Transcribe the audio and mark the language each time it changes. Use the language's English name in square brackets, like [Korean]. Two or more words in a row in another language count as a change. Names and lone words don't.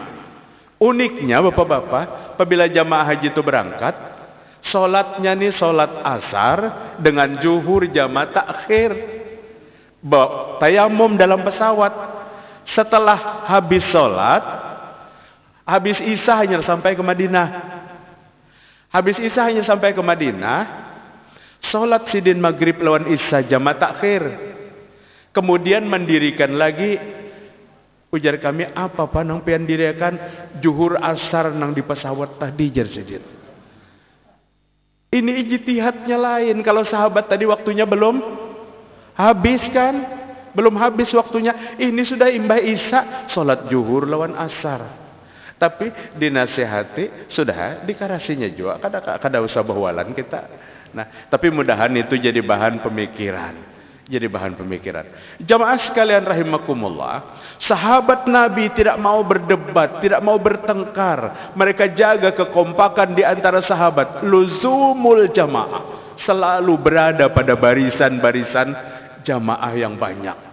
[Indonesian] Uniknya bapak-bapak, apabila jamaah haji itu berangkat, sholatnya nih sholat asar dengan zuhur jamaah takhir. Tayamum dalam pesawat. Setelah habis sholat, habis Isya hanya sampai ke Madinah. [Banjar] Habis Isya hanya sampai ke Madinah, sholat sidin maghrib lawan Isya jamaah takhir. Kemudian mendirikan lagi, ujar kami apa nang pian dirikan zuhur asar nang di pesawat tadi jar sidin. [Indonesian] Ini ijtihadnya lain. Kalau sahabat tadi waktunya belum habis kan? Belum habis waktunya. [Banjar] Ini sudah imbah Isya, sholat zuhur lawan asar. [Indonesian] Tapi dinasihati, sudah dikarasinya juga. [Banjar] Kada usah bawalan kita. [Indonesian] Nah, tapi mudahan itu jadi bahan pemikiran. Jamaah sekalian rahimakumullah, sahabat Nabi tidak mau berdebat, tidak mau bertengkar. Mereka jaga kekompakan di antara sahabat. [Arabic] Luzumul jamaah, [Indonesian] selalu berada pada barisan-barisan jamaah yang banyak.